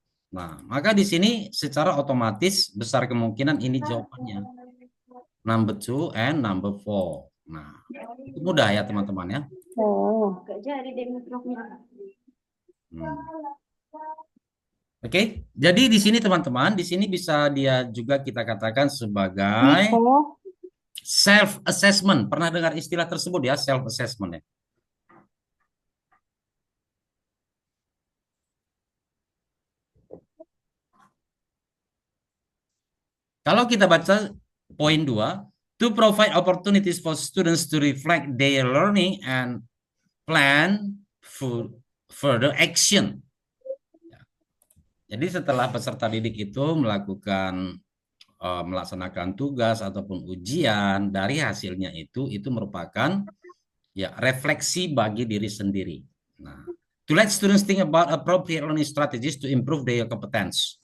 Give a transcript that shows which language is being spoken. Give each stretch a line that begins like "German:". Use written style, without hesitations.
Indonesian: Nah, maka di sini secara otomatis besar kemungkinan ini jawabannya.
English: Number two and number four.
Indonesian: Nah, itu mudah ya teman-teman ya. Oh, gak jadi deh mikrofnya. Hmm. Oke, jadi di sini teman-teman, di sini bisa dia juga kita katakan sebagai Miko, self assessment. Pernah dengar istilah tersebut ya, self assessment ya? Kalau kita baca poin 2,
English: to provide opportunities for students to reflect their learning and plan for further action.
Indonesian: Jadi setelah peserta didik itu melakukan melaksanakan tugas ataupun ujian, dari hasilnya itu merupakan ya refleksi bagi diri sendiri.
English: Nah, to let students think about appropriate learning strategies to improve their competence.